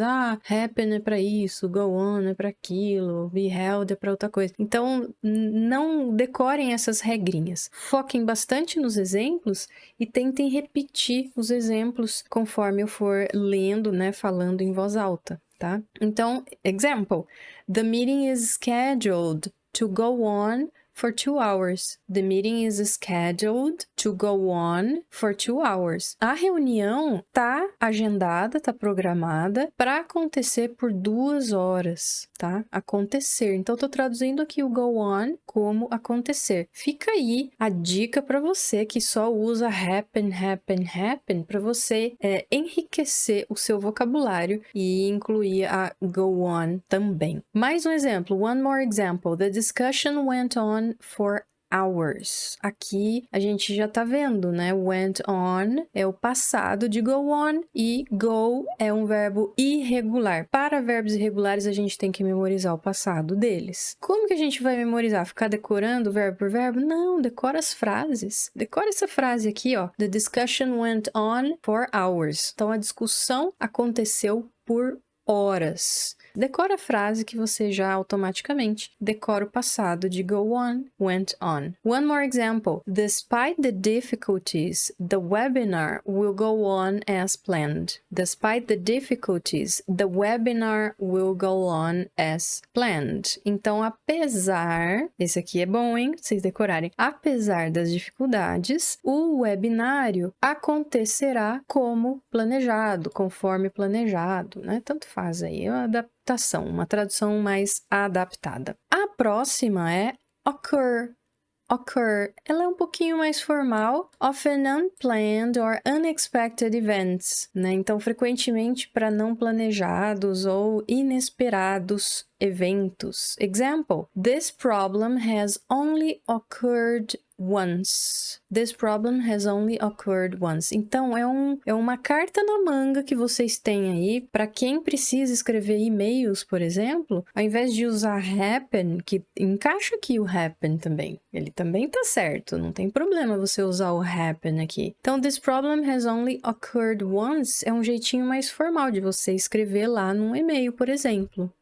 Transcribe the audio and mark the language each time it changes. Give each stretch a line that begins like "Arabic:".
Portuguese: Ah, happen é para isso, go on é para aquilo, be held é para outra coisa. Então, não decorem essas regrinhas. Foquem bastante nos exemplos e tentem repetir os exemplos conforme eu for lendo, né, falando em voz alta, tá?
English: Então, example, the meeting is scheduled to go on for 2 hours. The meeting is scheduled to go on for 2 hours.
Portuguese: A reunião tá agendada, tá programada para acontecer por 2 horas, tá? Acontecer. Então, eu tô traduzindo aqui o go on como acontecer. Fica aí a dica para você que só usa happen para você enriquecer o seu vocabulário e incluir a go on também. Mais um exemplo.
English: One more example. The discussion went on for hours.
Portuguese: Aqui a gente já tá vendo, né? Went on é o passado de go on e go é um verbo irregular. Para verbos irregulares, a gente tem que memorizar o passado deles. Como que a gente vai memorizar? Ficar decorando verbo por verbo? Não, decora as frases. Decora essa frase aqui, ó.
English: The discussion went on for hours.
Portuguese: Então, a discussão aconteceu por horas. Decora a frase que você já automaticamente decora o passado de go on, went on.
English: One more example. Despite the difficulties, the webinar will go on as planned. Despite the difficulties, the webinar will go on as planned.
Portuguese: Então, apesar... Esse aqui é bom, hein? Vocês decorarem. Apesar das dificuldades, o webinário acontecerá como planejado, conforme planejado, né? Tanto faz aí. É uma adaptação, uma tradução mais adaptada. A próxima é occur. occur, ela é um pouquinho mais formal.
English: Often unplanned or unexpected events, né?
Portuguese: Então, frequentemente para não planejados ou inesperados eventos.
English: Example: This problem has only occurred once. This problem has only occurred once.
Portuguese: Então, é uma carta na manga que vocês têm aí para quem precisa escrever e-mails, por exemplo, ao invés de usar happen, que encaixa aqui o happen também. Ele também tá certo, não tem problema você usar o happen aqui. Então,
English: this problem has only occurred once
Portuguese: é um jeitinho mais formal de você escrever lá num e-mail, por exemplo.